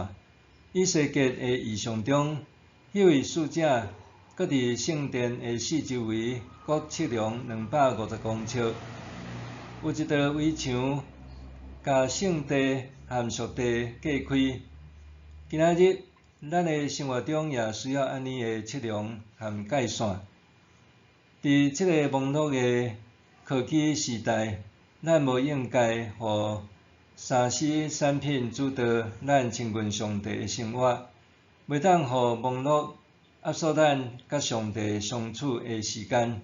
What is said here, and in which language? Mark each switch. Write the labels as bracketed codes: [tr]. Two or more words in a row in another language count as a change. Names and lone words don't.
[nan] 以西结的异象中，迄位使者搁伫圣殿的四周围各测量250公尺，有一道围墙，甲圣地和属地隔开。今仔日，咱的生活中也需要安尼的测量和界线。伫即个网络的科技时代，咱无应该互3C 产品主导咱亲近上帝的生活，袂当互网络压缩咱甲上帝相处的时间。